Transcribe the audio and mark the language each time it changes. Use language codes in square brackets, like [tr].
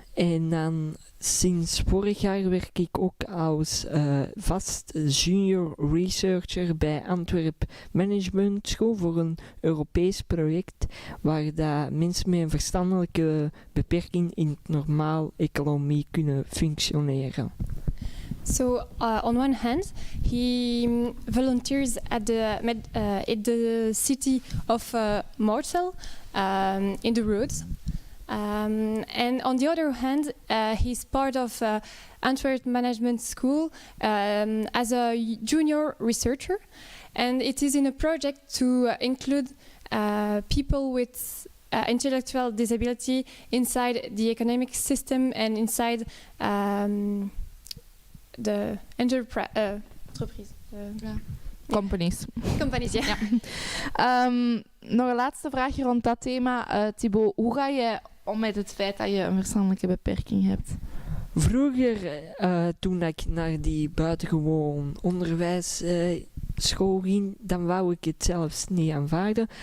[nl] En dan sinds vorig jaar werk ik ook als vast junior researcher bij Antwerp Management School voor een Europees project waar dat mensen met een verstandelijke beperking in het normaal economie kunnen functioneren. [en] So on one hand, he volunteers at the city of Mortsel in the roads. And on the other hand, he's part of Antwerp Management School as a junior researcher. And it is in a project to include people with intellectual disability inside the economic system and inside the entreprise. Companies. Companies, ja. [nl] Nog een laatste vraagje rond dat thema. Thibeau, hoe ga je om met het feit dat je een verstandelijke beperking hebt? Vroeger, toen ik naar die buitengewoon onderwijsschool ging, dan wou ik het zelfs niet aanvaarden.